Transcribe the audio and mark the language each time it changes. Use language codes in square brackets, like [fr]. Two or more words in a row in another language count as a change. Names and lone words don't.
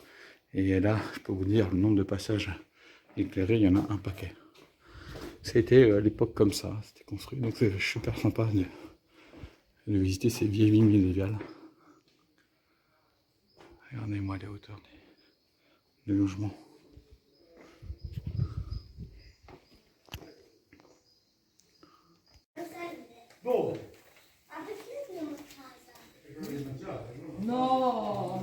[fr] Et là, je peux vous dire, le nombre de passages éclairés, il y en a un paquet. C'était à l'époque comme ça, c'était construit. Donc c'est super sympa de visiter ces vieilles villes médiévales. Regardez-moi les hauteurs des logements. [it] Dove? Ma perché andiamo a casa? Quello di mangiare, no? No, ma